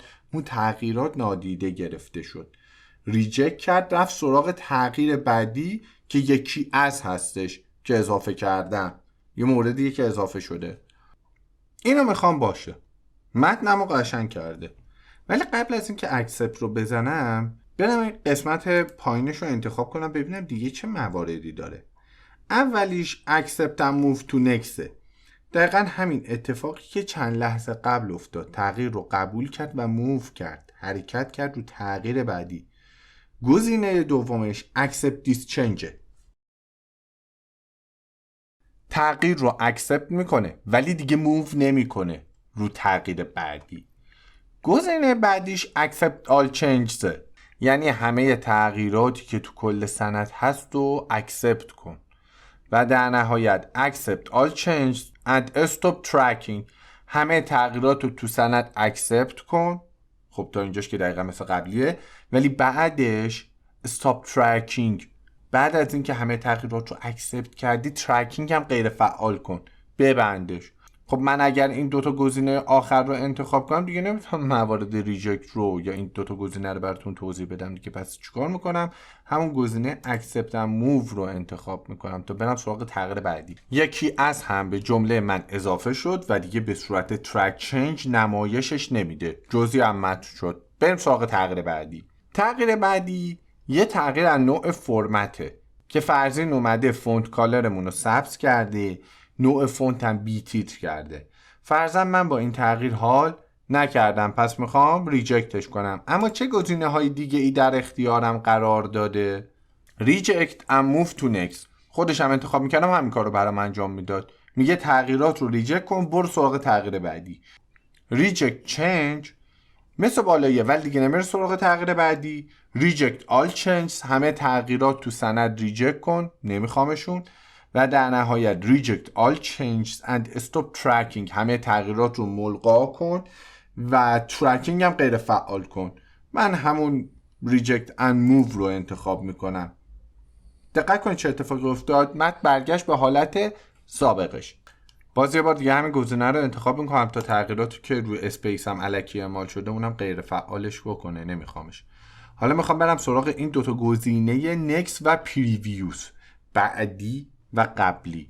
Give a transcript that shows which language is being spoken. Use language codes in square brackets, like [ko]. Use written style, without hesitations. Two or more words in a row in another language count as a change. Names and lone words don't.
[fa] اون تغییرات نادیده گرفته شد. ریجکت کرد، رفت سراغ تغییر بعدی که یکی از هستش که اضافه کردم، یه موردیه که اضافه شده. اینو میخوام باشه. متنمو قشنگ کرده. ولی قبل از اینکه اکسپت رو بزنم برم این قسمت پایینش رو انتخاب کنم ببینم دیگه چه مواردی داره. [en] اولیش accept and move to next. [fa] دقیقا همین اتفاقی که چند لحظه قبل افتاد. تغییر رو قبول کرد و موو کرد، حرکت کرد رو تغییر بعدی. گزینه دومش [en] accept this change. [fa] تغییر رو accept میکنه ولی دیگه موو نمیکنه رو تغییر بعدی. گزینه بعدیش [en] accept all changes، [fa] یعنی همه تغییراتی که تو کل سند هست رو accept کن. و در نهایت [en] accept all changes and stop tracking، [fa] همه تغییرات رو تو سند accept کن. خب تا اینجاش که دقیقا مثل قبلیه، ولی بعدش [en] stop tracking، [fa] بعد از اینکه همه تغییرات رو accept کردی tracking هم غیر فعال کن، ببندش. خب من اگر این دوتا گزینه آخر رو انتخاب کنم دیگه نمیتونم موارد ریجکت رو یا این دوتا گزینه رو براتون توضیح بدم دیگه. پس چیکار میکنم؟ همون گزینه [en] accept and move [fa] رو انتخاب میکنم تا برم سراغ تغییر بعدی. یکی از هم به جمله من اضافه شد و دیگه به صورت [en] track change [fa] نمایشش نمیده، جزئی هم متن شد. بریم سراغ تغییر بعدی. تغییر بعدی یه تغییر از نوع فرمته که فرضین اومده فونت کالرمون رو سبز کرده، نوع فونت هم بی تیتر کرده. فرضاً من با این تغییر حال نکردم، پس میخوام ریجکتش کنم. اما چه گزینه های دیگه ای در اختیارم قرار داده؟ [en] ریجکت and move to next. [fa] خودش هم انتخاب میکردم همین کار رو برام انجام میداد. میگه تغییرات رو ریجکت کن، برو سراغ تغییر بعدی. [en] reject change [fa] مثل بالاییه ولی دیگه نمیره سراغ تغییر بعدی. [en] ریجکت all changes، [fa] همه تغییرات تو سند ریجکت کن، نمیخوامشون. و در نهایت [en] reject all changes and stop tracking، [fa] همه تغییرات رو ملغا کن و tracking هم غیر فعال کن. من همون [en] reject and move [fa] رو انتخاب میکنم. دقت کنید چه اتفاقی افتاد. متن برگشت به حالت سابقش. باز یه بار دیگه همین گزینه رو انتخاب میکنم تا تغییراتی که روی اسپیس هم الکی اعمال شده اونم غیر فعالش بکنه، نمیخوامش. حالا میخوام برم سراغ این دوتا گزینه next و previous، بعدی و قبلی.